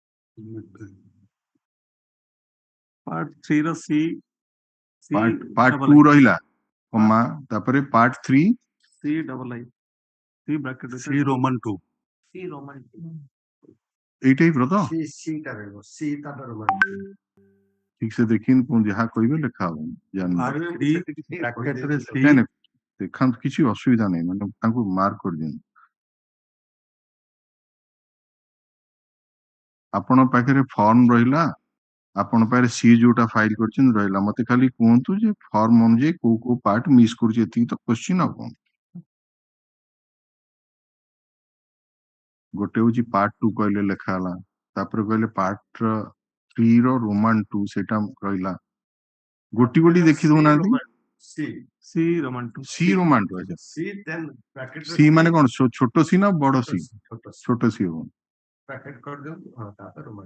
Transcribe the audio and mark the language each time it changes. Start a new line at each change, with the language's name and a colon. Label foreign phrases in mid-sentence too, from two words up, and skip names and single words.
English: Part 3 ର C part double 2 I.
Odia: ରହିଲା comma ତାପରେ part 3
English: C double I. C bracket C Roman 2. C Roman 2.
Odia: ଏଇ ଟାଇପର ତ C ଟା ରହିବ C ତାପରେ Roman ଠିକ ସେ ଦେଖିନି ପୁଣି ଯାହା କହିବେ ଲେଖା ହବ ଜାଣିନି
English: Part 3 bracket ରେ C
Odia: ନାଇଁ ନାଇଁ ଦେଖାନ୍ତୁ କିଛି ଅସୁବିଧା ନାହିଁ ମାନେ ତାଙ୍କୁ ମାର୍କ କରିଦିଅନ୍ତୁ ଆପଣଙ୍କ ପାଖରେ ଫର୍ମ ରହିଲା ଆପଣ ପାଖରେ ସି ଯୋଉଟା ଫାଇଲ କରିଛନ୍ତି ରହିଲା ମତେ ଖାଲି କୁହନ୍ତୁ ଯେ ଫର୍ମ ଅନୁଯାୟୀ କୋଉ କୋଉ ପାର୍ଟ ମିସ୍ କରୁଛି ଏତିକି ତ କ୍ୱେଶ୍ଚିନ୍ ଆଉ କଣ ଗୋଟେ ହଉଛି ପାର୍ଟ 2 କହିଲେ ଲେଖା ହେଲା ତାପରେ କହିଲେ ପାର୍ଟ 3 ର ରୋମାନ 2 ସେଟା ରହିଲା ଗୋଟି ଗୋଟି ଦେଖି ଦଉନାହାନ୍ତି
English: C Roman 2. C Roman 2 ଆଚ୍ଛା C then bracket
Odia: ସି ମାନେ କଣ ଛୋଟ ସି ନା ବଡ ସି ଛୋଟ C ଛୋଟ ସି ହବ bracket କରିଦିଅନ୍ତୁ ହଁ ତାପରେ Roman